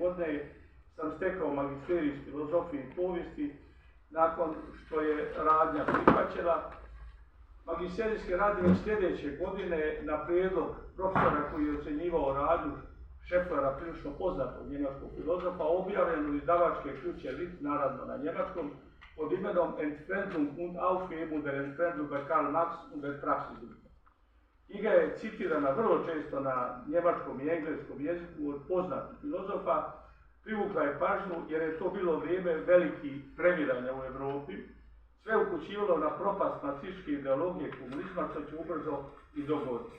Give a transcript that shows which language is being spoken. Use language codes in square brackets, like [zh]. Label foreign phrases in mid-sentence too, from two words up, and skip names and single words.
[hr] godine sam stekao magisterij iz filozofije i povijesti, nakon što je radnja prihvaćena. Magisterijski rad je sljedeće godine na prijedlog profesora koji je ocjenjivao radnju Schefflera, prilično poznatog njemačkog filozofa, objavljen u izdavačke kuće Lit, naravno na njemačkom, pod imenom Entfremdung und Aufhebung der Entfremdung bei Karl Marx und der Praxis. Knjiga je citirana vrlo često na njemačkom i engleskom jeziku od poznatih filozofa. Privukla je pažnju jer je to bilo vrijeme velikih previranja u Europi. Sve upućivalo na propast nacističke ideologije komunizma, što će ubrzo i dogoditi.